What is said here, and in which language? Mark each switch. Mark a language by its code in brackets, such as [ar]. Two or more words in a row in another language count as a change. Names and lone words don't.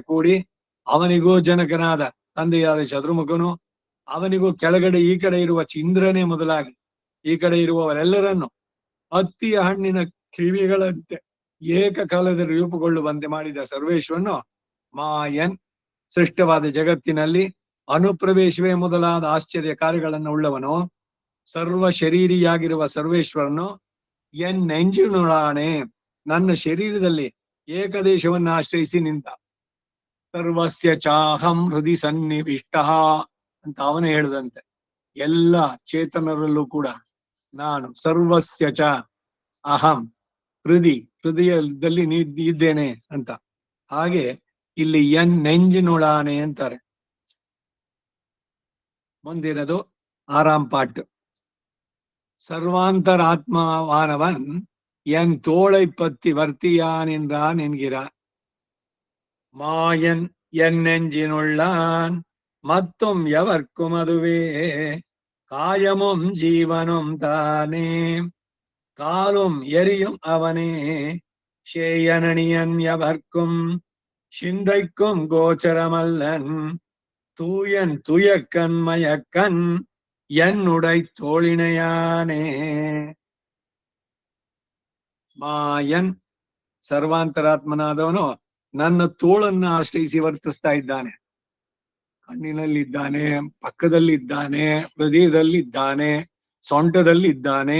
[kn] ಕೂಡಿ ಅವನಿಗೂ ಜನಕನಾದ ತಂದೆಯಾದ ಚತುರ್ಮುಖನು, ಅವನಿಗೂ ಕೆಳಗಡೆ ಈ ಕಡೆ ಇರುವ ಇಂದ್ರನೇ ಮೊದಲಾಗಿ ಈ ಕಡೆ ಇರುವವರೆಲ್ಲರನ್ನು ಹತ್ತಿಯ ಹಣ್ಣಿನ ಕಿವಿಗಳಂತೆ ಏಕಕಾಲದಲ್ಲಿ ರೂಪುಗೊಳ್ಳುವಂತೆ ಮಾಡಿದ ಸರ್ವೇಶ್ವರನು ಮಾಯನ್ ಸೃಷ್ಟವಾದ ಜಗತ್ತಿನಲ್ಲಿ ಅನುಪ್ರವೇಶವೇ ಮೊದಲಾದ ಆಶ್ಚರ್ಯ ಕಾರ್ಯಗಳನ್ನು ಉಳ್ಳವನು, ಸರ್ವ ಶರೀರಿಯಾಗಿರುವ ಸರ್ವೇಶ್ವರನು ಎನ್ನೆಂಜಿನುಳಾಣೆ ನನ್ನ ಶರೀರದಲ್ಲಿ ಏಕದೇಶವನ್ನು ಆಶ್ರಯಿಸಿ ನಿಂತ. [sa] ಸರ್ವಸ್ಯ ಚಾಹಂ ಹೃದಯ ಸನ್ನಿವಿಷ್ಟ [kn] ಅಂತ ಅವನೇ ಹೇಳಿದಂತೆ, ಎಲ್ಲ ಚೇತನರಲ್ಲೂ ಕೂಡ ನಾನು [sa] ಸರ್ವಸ್ಯ ಚ ಅಹಂ [kn] ಹೃದಯದಲ್ಲಿ ಇದ್ದೇನೆ ಅಂತ. ಹಾಗೆ ಇಲ್ಲಿ ನೆಂಜಿನುಳಾನೆ ಅಂತಾರೆ. ಮುಂದಿನದು 6ಆಂ ಪಾಠ. [ta] ಸರ್ವಾಂತರಾತ್ಮವಾನವನ್ என் தோளை பத்தி வர்த்தியான் என்றான் என்கிறார். மாயன் என் நெஞ்சினுள்ளான் மத்தும் எவர்க்கும் அதுவே, காயமும் ஜீவனும் தானே காலும் எரியும் அவனே, சேயனணியன் எவர்க்கும் சிந்தைக்கும் கோச்சரமல்லன், தூயன் துயக்கன் மயக்கன் என்னுடை தோழினையானே. [kn] ಮಾಯನ್ ಸರ್ವಾಂತರಾತ್ಮನಾದವನು ನನ್ನ ತೋಳನ್ನ ಆಶ್ರಯಿಸಿ ವರ್ತಿಸ್ತಾ ಇದ್ದಾನೆ. ಕಣ್ಣಿನಲ್ಲಿದ್ದಾನೆ, ಪಕ್ಕದಲ್ಲಿದ್ದಾನೆ, ಹೃದಯದಲ್ಲಿದ್ದಾನೆ, ಸೊಂಟದಲ್ಲಿದ್ದಾನೆ.